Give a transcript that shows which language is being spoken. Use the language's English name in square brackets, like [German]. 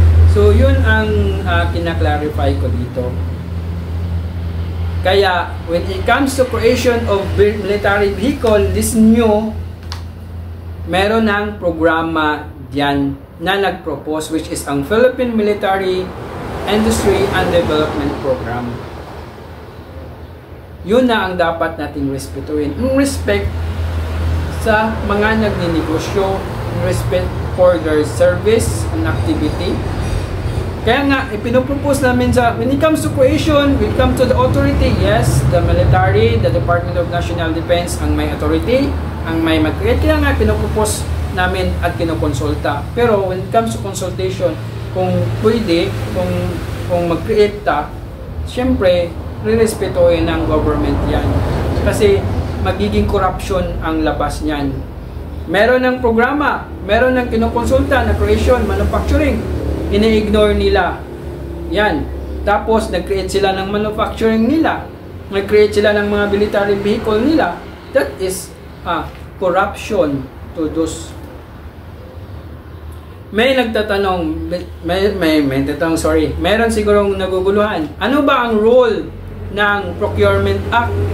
[Filipino] So yun ang kinaklarify ko dito. Kaya [English] when it comes to creation of military vehicle, this new, [Filipino] meron ng programa diyan na nag-propose, [English] which is ang Philippine Military Industry and Development Program. [Filipino] Yun na ang dapat nating respetuhin. [English] In respect [Filipino] sa mga nagninegosyo, [English] in respect for their service and activity. [Filipino] Kaya nga, ipinopropose namin sa, [English] when it comes to creation, when it comes to the authority, yes, the military, the Department of National Defense, [Filipino] ang may authority, ang may mag-create. Kaya nga, pinopropose namin at kinokonsulta. Pero [English] when it comes to consultation, [Filipino] kung pwede, kung mag-create ta, syempre, rirespetuhin ng government yan. Kasi, magiging corruption ang labas niyan. Meron ng programa, meron ng kinokonsulta na creation, manufacturing, ini-ignore nila. Yan. Tapos, nag-create sila ng manufacturing nila. Nag-create sila ng mga military vehicle nila. [English] That is corruption to those. [Filipino] May nagtatanong, may tatanong, sorry. Meron sigurong naguguluhan. Ano ba ang role ng Procurement Act?